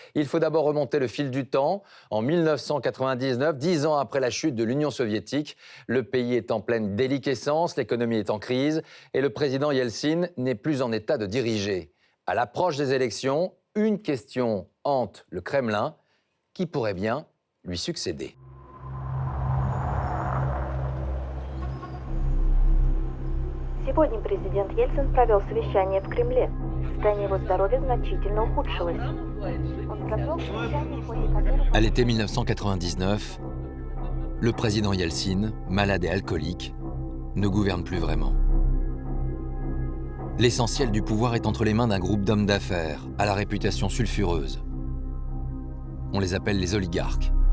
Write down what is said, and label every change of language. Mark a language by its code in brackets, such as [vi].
[fr] Il faut d'abord remonter le fil du temps. En 1999, 10 ans après la chute de l'Union soviétique, le pays est en pleine déliquescence, l'économie est en crise et le président Yeltsin n'est plus en état de diriger. À l'approche des élections, une question hante le Kremlin. Qui pourrait bien lui succéder? [ru] Сегодня президент Ельцин провел совещание в Кремле. Состояние его здоровья значительно ухудшилось. Он провел совещание, в ходе которого... [fr] À l'été 1999, le président Yeltsin, malade et alcoolique, ne gouverne plus vraiment. L'essentiel du pouvoir est entre les mains d'un groupe d'hommes d'affaires à la réputation sulfureuse. On les appelle les oligarques.